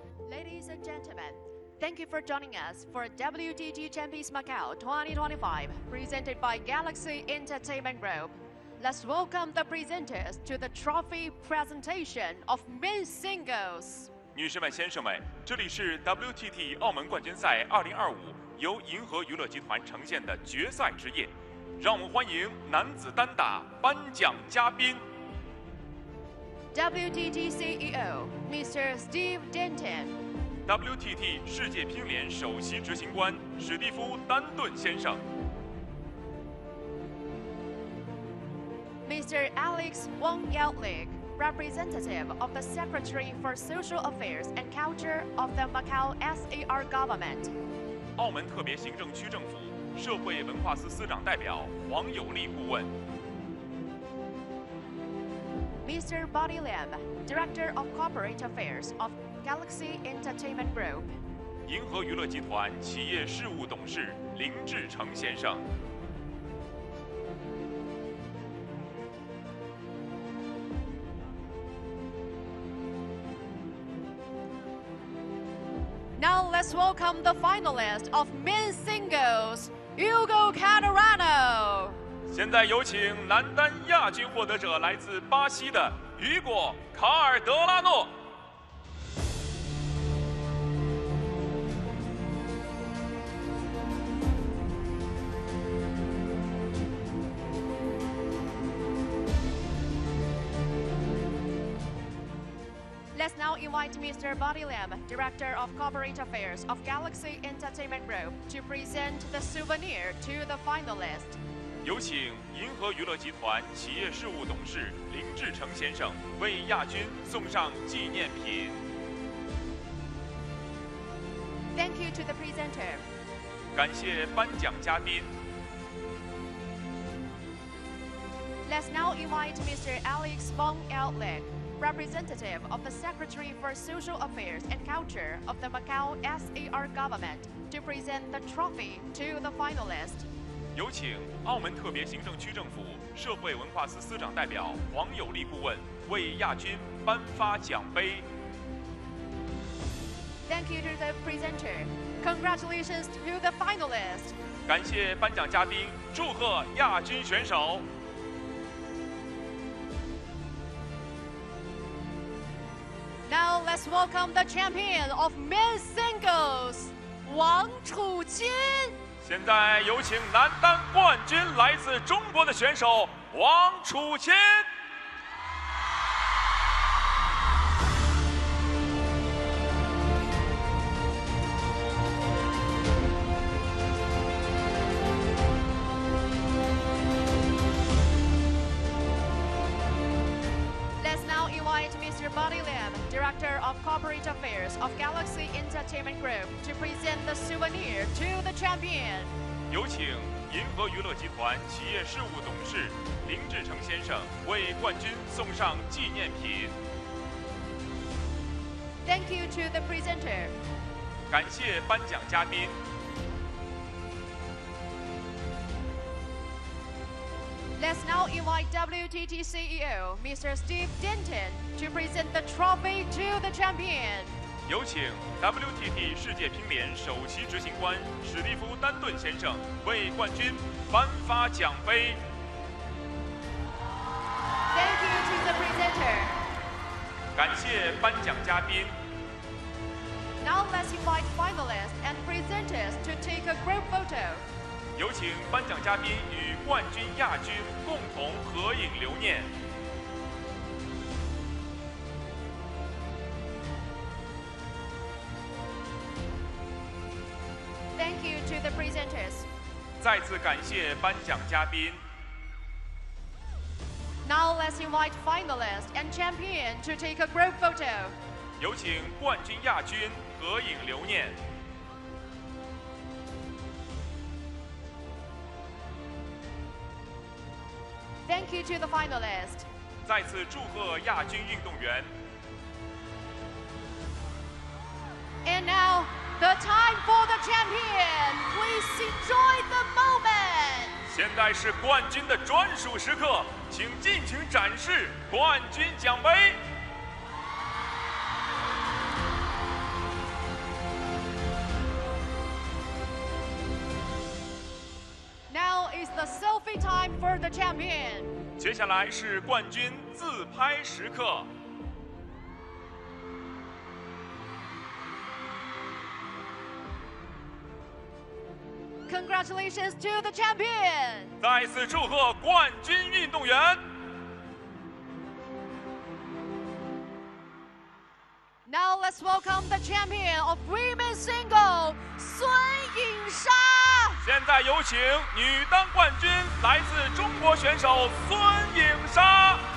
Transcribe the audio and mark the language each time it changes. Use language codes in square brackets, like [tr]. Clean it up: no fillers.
[en] Ladies and gentlemen, thank you for joining us for WTT Champions Macau 2025, presented by Galaxy Entertainment Group. Let's welcome the presenters to the trophy presentation of men's singles. [zh] 女士们、先生们，这里是 WTT 澳门冠军赛2025由银河娱乐集团呈现的决赛之夜，让我们欢迎男子单打颁奖嘉宾。 [en] WTT CEO Mr. Steve Denton。WTT [zh] 世界乒联首席执行官史蒂夫·丹顿先生。 [en] Mr. Alex Wang Yaolik, representative of the Secretary for Social Affairs and Culture of the Macau SAR Government. [zh] 澳门特别行政区政府社会文化司司长代表黄有利顾问。 [en] Mr. Buddy Lam, Director of Corporate Affairs of Galaxy Entertainment Group. [zh] 银河娱乐集团企业事务董事林志成先生。 [en] Now let's welcome the finalist of men's singles, Hugo Caterano. [zh] 现在有请男单亚军获得者，来自巴西的雨果·卡尔德拉诺。 [en] Let's now invite Mr. Buddy Lam, Director of Corporate Affairs of Galaxy Entertainment Group, to present the souvenir to the finalists. [zh] 有请银河娱乐集团企业事务董事林志成先生为亚军送上纪念品。 [en] Thank you to the presenter. [zh] 感谢颁奖嘉宾。 [en] Let's now invite Mr. Alex Wang Yaolik, representative of the Secretary for Social Affairs and Culture of the Macau SAR Government, to present the trophy to the finalists. [zh] 有请澳门特别行政区政府社会文化司司长代表黄有利顾问为亚军颁发奖杯。 [en] Thank you to the presenter. Congratulations to the finalists. [zh] 感谢颁奖嘉宾，祝贺亚军选手。 [en] Now let's welcome the champion of men's singles, Wang Chuqin. [zh] 现在有请男单冠军，来自中国的选手王楚钦。 [en] Let's now invite Mr. Buddy Lam, Director of Corporate Affairs of Galaxy Entertainment Group, to present the souvenir to the champion. [zh] 有请银河娱乐集团企业事务董事林志成先生为冠军送上纪念品。 [en] Thank you to the presenter. [zh] 感谢颁奖嘉宾。 [en] Let's now invite WTT CEO, Mr. Steve Denton, to present the trophy to the champion. [zh] 有请 WTT 世界乒联首席执行官史蒂夫·丹顿先生为冠军颁发奖杯。 [en] Thank you to the presenter. [zh] 感谢颁奖嘉宾。 [en] Now let's invite finalists and presenters to take a group photo. [zh] 有请颁奖嘉宾与冠军、亚军共同合影留念。 [en] Thank you to the presenters. [zh] 再次感谢颁奖嘉宾。 [en] Now let's invite finalists and champion to take a group photo. [zh] 有请冠军、亚军合影留念。 [en] Thank you to the finalists. [zh] 再次祝贺亚军运动员。 [en] And now, the time for the champion. Please enjoy the moment. [zh] 现在是冠军的专属时刻，请尽情展示冠军奖杯。 [en] Now is the selfie time for the champion. [zh] 接下来是冠军自拍时刻。 [en] Congratulations to the champion. [zh] 再次祝贺冠军运动员。 [en] Now let's welcome the champion of women's single, 孙颖莎。 [zh] 现在有请女单冠军，来自中国选手孙颖莎。